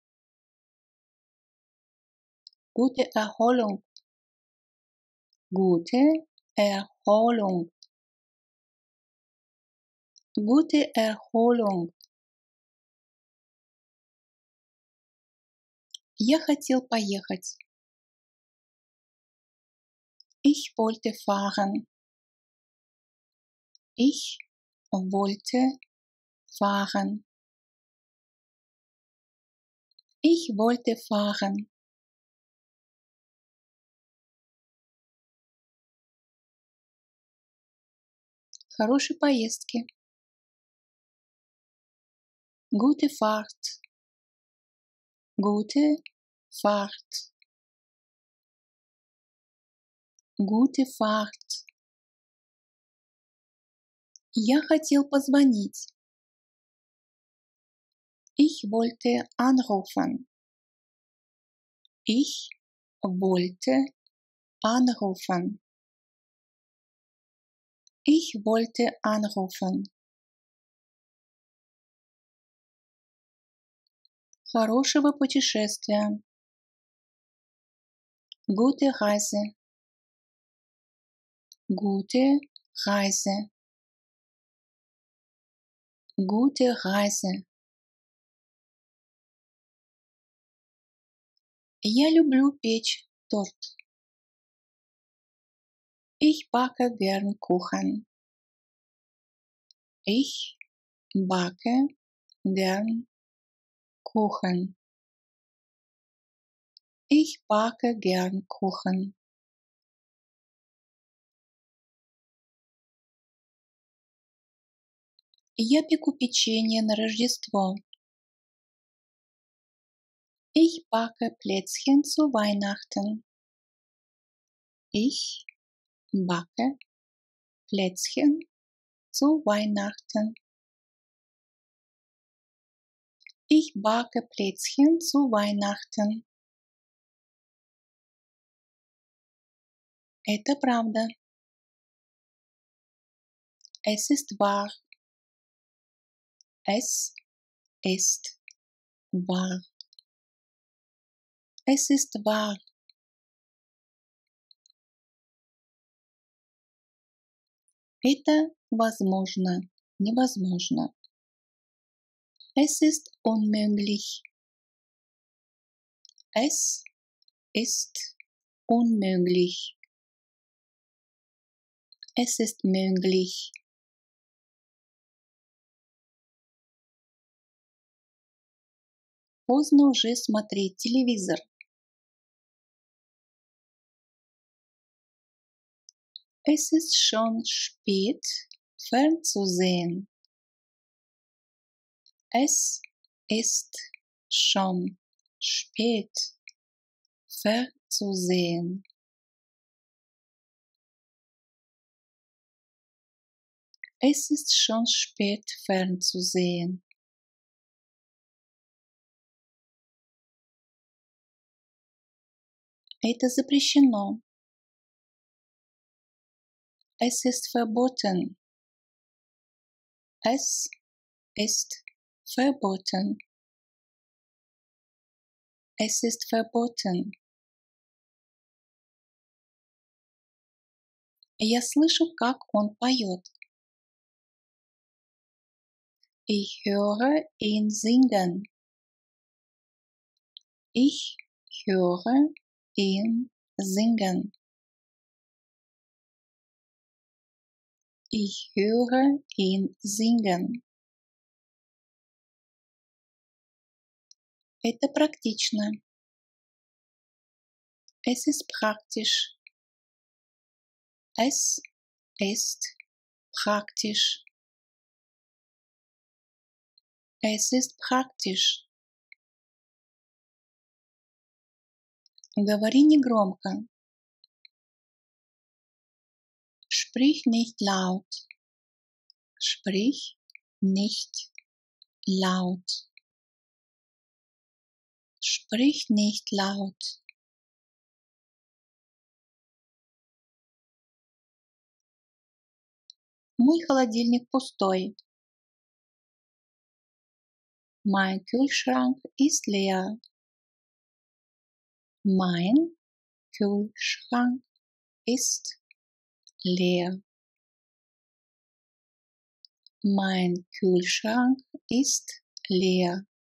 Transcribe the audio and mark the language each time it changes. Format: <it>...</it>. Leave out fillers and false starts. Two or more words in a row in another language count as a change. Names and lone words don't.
<de>Gute Erholung. Gute Erholung. Gute Erholung.</de> <ru>Я хотел поехать.</ru> <de>Ich wollte fahren. Ich wollte fahren. Ich wollte fahren.</de> <ru>Хорошей поездки.</ru> <de>Gute Fahrt. Gute Fahrt. Gute Fahrt.</de> <ru>Я хотел позвонить.</ru> <de>Ich wollte anrufen. Ich wollte anrufen. Ich wollte anrufen.</de> <ru>Хорошего путешествия.</ru> <de>Gute Reise. Gute Reise. Gute Reise.</de> <ru>Я люблю печь торт.</ru> <de>Ich backe gern Kuchen. Ich backe gern Kuchen. Ich backe gern Kuchen.</de> <ru>Я пеку печенье на Рождество.</ru> <de>Ich backe Plätzchen zu Weihnachten. Ich backe Plätzchen zu Weihnachten. Ich backe Plätzchen zu Weihnachten.</de> <ru>Это правда.</ru> <de>Es ist wahr. Es ist wahr. Es ist wahr.</de> <ru>Это возможно, невозможно.</ru> <de>Es ist unmöglich. Es ist unmöglich. Es ist möglich.</de> <ru>Поздно уже смотреть телевизор.</ru> <de>Es ist schon spät, fernzusehen. Es ist schon spät, fernzusehen. Es ist schon spät, fernzusehen.</de> <ru>Это запрещено.</ru> <de>Es ist verboten. Es ist verboten. Es ist verboten.</de> <ru>Я слышу, как он поет.</ru> <de>Ich höre ihn singen. Ich höre ihn singen. Ich höre ihn singen.</de> <ru>Это практично.</ru> <de>Es ist praktisch. Es ist praktisch. Es ist praktisch.</de> <ru>Говори негромко.</ru> <de>Sprich nicht laut. Sprich nicht laut. Sprich nicht laut.</de> <ru>Мой холодильник пустой.</ru> <de>Mein Kühlschrank ist leer. Mein Kühlschrank ist leer. Mein Kühlschrank ist leer.</de>